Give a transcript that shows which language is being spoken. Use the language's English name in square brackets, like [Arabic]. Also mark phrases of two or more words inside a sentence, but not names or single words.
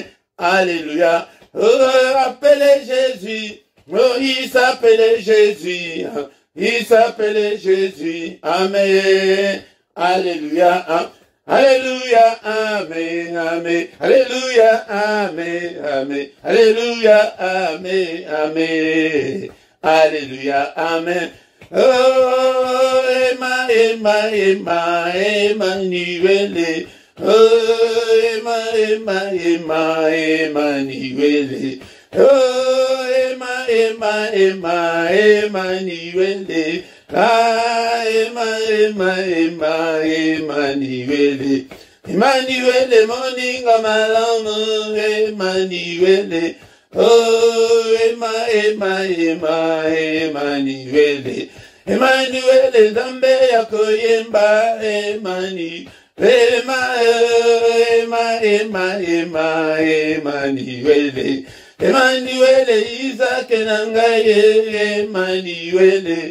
[French] Alléluia, oh, appelez Jésus, oh, il s'appelait Jésus, il s'appelait Jésus, Amen. Alléluia, Alléluia, Amen, Amen, Alléluia, Amen, Amen, Alléluia, Amen, Amen, Alléluia, Amen. [Lingala] Oh, Emmanuel, oh, Emmanuel, oh, Emmanuel, ah, Emmanuel, Emmanuel, moninga malamu, Emmanuel, oh, Emmanuel, Emmanuel, Zambe yakoyemba, Emmanuel, Emmanuel, Emmanuel, Isaac nangaye, Emmanuel,